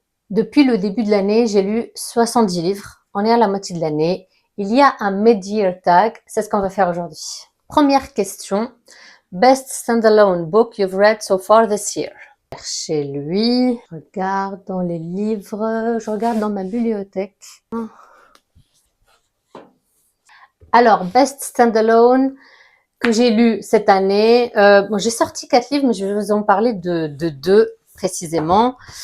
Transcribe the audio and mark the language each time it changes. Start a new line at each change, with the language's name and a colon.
French: Depuis le début de l'année, j'ai lu 70 livres. On est à la moitié de l'année. Il y a un mid-year tag. C'est ce qu'on va faire aujourd'hui. Première question.
English: Best standalone book you've read so far this year.
French: Chez lui, je regarde dans les livres, je regarde dans ma bibliothèque. Alors,
English: best standalone
French: que j'ai lu cette année. J'ai sorti 4 livres, mais je vais vous en parler de 2 précisément.